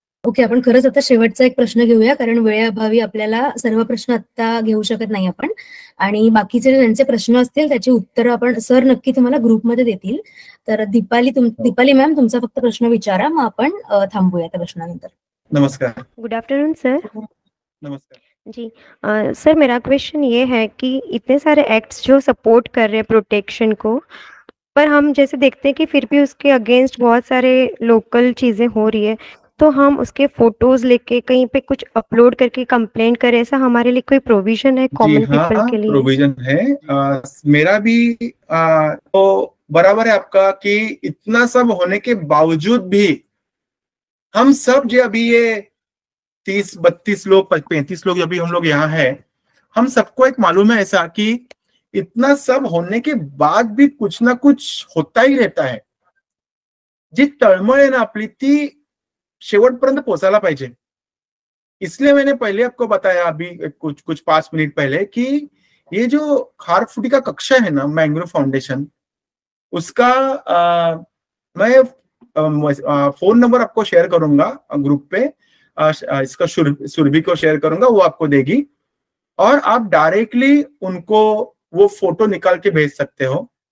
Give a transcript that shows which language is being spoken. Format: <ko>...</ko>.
<mr>Okay, आपण खरंच आता शेवटचा एक प्रश्न घेऊया, कारण वेळेअभावी आपल्याला सर्व प्रश्न आता घेऊ शकत नाही आपण, आणि बाकीचे ज्यांचे प्रश्न असतील त्याची उत्तरं आपण सर नक्की तुम्हाला ग्रुपमध्ये देतील. तर दीपाली मॅम, तुमचा फक्त प्रश्न विचारा, मग आपण थांबूया त्या प्रश्नानंतर. नमस्कार.</mr> <en>Good afternoon sir.</en> <hi>नमस्कार जी सर, मेरा क्वेश्चन ये है कि इतने सारे एक्ट्स जो सपोर्ट कर रहे हैं प्रोटेक्शन को, पर हम जैसे देखते हैं कि फिर भी उसके अगेंस्ट बहुत सारे लोकल चीज़ें हो रही है, तो हम उसके फोटोज लेके कहीं पे कुछ अपलोड करके कंप्लेंट करें, ऐसा हमारे लिए कोई प्रोविजन है कॉमन पीपल के लिए? प्रोविजन है, मेरा भी तो बराबर है आपका कि इतना सब होने के बावजूद भी हम सब जो अभी ये 30-32 लोग 35 लोग अभी हम लोग यहाँ है, हम सबको एक मालूम है ऐसा कि इतना सब होने के बाद भी कुछ ना कुछ होता ही रहता है.</hi> <mr>जी तळमळ आहे ना आपली, ती शेवटपर्यंत पोहोचायला पाहिजे.</mr> <hi>इसलिए मैंने पहले आपको बताया अभी कुछ 5 मिनट पहले कि ये जो खारफुटी का कक्षा है ना, मैंग्रोव फाउंडेशन, उसका मैं फोन नंबर आपको शेयर करूंगा ग्रुप पे, इसका सुरभि को शेयर करूंगा, वो आपको देगी और आप डायरेक्टली उनको वो फोटो निकाल के भेज सकते हो.</hi>